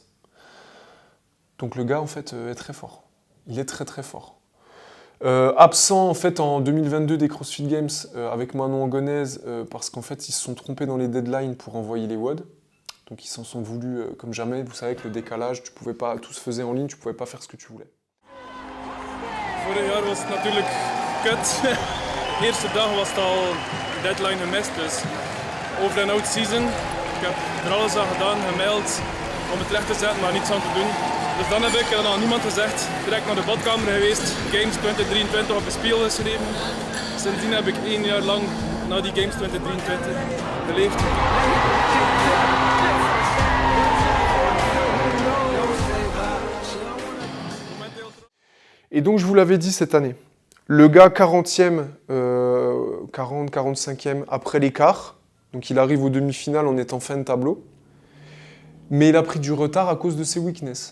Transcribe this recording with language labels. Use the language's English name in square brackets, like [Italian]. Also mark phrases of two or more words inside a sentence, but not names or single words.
[French] Donc le gars, en fait, est très fort. Il est très très fort. Absent en fait en 2022 des CrossFit Games avec Manon Angonèse parce qu'en fait ils se sont trompés dans les deadlines pour envoyer les WOD. Donc ils s'en sont voulus comme jamais. Vous savez que le décalage, tu pouvais pas, tout se faisait en ligne, tu pouvais pas faire ce que tu voulais. [Dutch] Vorig jaar was het natuurlijk kut. De eerste dag was het al deadline gemist, dus over en out season. Ik heb er alles aan gedaan, gemaild om het recht te zetten, maar niets aan te doen. Dus dan heb ik, en aan niemand gezegd, direct naar de badkamer geweest, Games 2023 op de spiegel geschreven. Sindsdien heb ik 1 jaar lang na die Games 2023 geleefd. [French] Et donc je vous l'avais dit cette année, le gars 40e, 40-45e après l'écart, donc il arrive aux demi-finales en étant fin de tableau, mais il a pris du retard à cause de ses weaknesses.